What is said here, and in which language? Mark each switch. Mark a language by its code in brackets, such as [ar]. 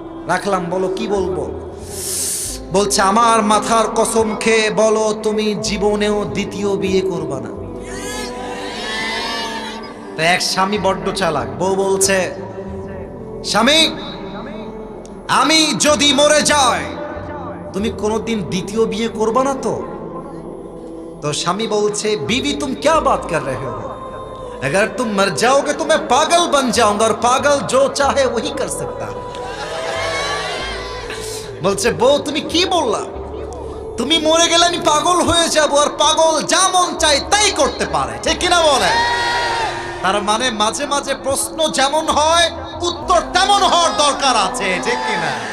[bn] রাখলাম, বলো কি বলবো? বলছে আমার মাথার কসম খেয়ে বলো তুমি জীবনেও দ্বিতীয় বিয়ে করবা না। তো এক স্বামী বড্ড চালাক, বউ বলছে, স্বামী আমি যদি মরে যাই তুমি কোনোদিন দ্বিতীয় বিয়ে করবে না তো? [hi] तो स्वामी बोलছে, बीवी तुम क्या बात कर रहे हो, अगर तुम मर जाओगे तो मैं पागल बन जाऊंगा और पागल जो चाहे वही कर सकता है। [bn] বলছে বউ তুমি কি বললা, তুমি মরে গেলে আমি পাগল হয়ে যাব আর পাগল যা মন চায় তাই করতে পারে, ঠিক কিনা বলে? তার মানে মাঝে মাঝে প্রশ্ন যেমন হয় উত্তর তেমন হওয়ার দরকার আছে, ঠিক কিনা?